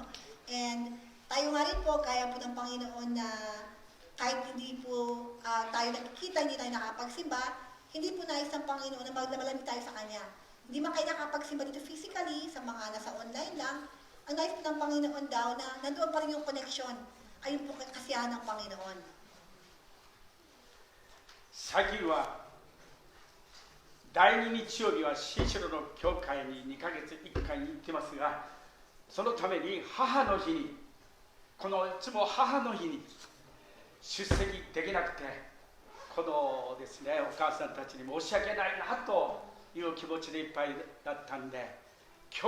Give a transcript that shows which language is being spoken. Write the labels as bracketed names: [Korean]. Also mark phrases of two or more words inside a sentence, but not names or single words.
[Filipino] And tayo nga rin po, kaya po ng Panginoon na kahit hindi po tayo nakikita, hindi tayo nakapagsimba, hindi po nais ng Panginoon na maglalamig tayo sa Kanya. hindi man kayo nakapagsimba dito physically, sa mga nasa online lang, ang nais po ng Panginoon daw na nandoon pa rin yung connection. Ayun po kasiyahan ng Panginoon. [Japanese] 最近は第2日曜日は新城の教会に2ヶ月1回に行ってますが、そのために母の日に、このいつも母の日に出席できなくて、このですね、お母さんたちに申し訳ないなという気持ちでいっぱいだったんで、今